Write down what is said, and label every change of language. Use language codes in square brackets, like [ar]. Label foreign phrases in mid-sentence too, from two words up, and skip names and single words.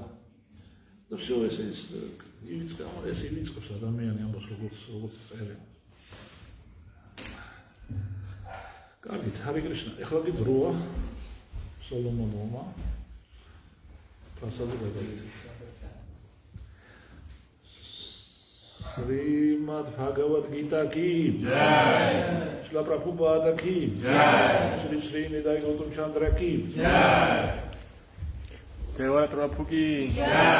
[ka] და всё ეს ივიწყებს ადამიანი ამბობს როგორც წერია. კარგით, ჰარი კრიშნა, ეხლა კი დროა სოლომონოვმა პრასადზე გადაიწერა. [hi] श्रीमद् भगवद् गीता की जय, श्रील प्रभुपाद की जय, श्री श्री निताई गौर चन्द्र की जय, देव प्रभु की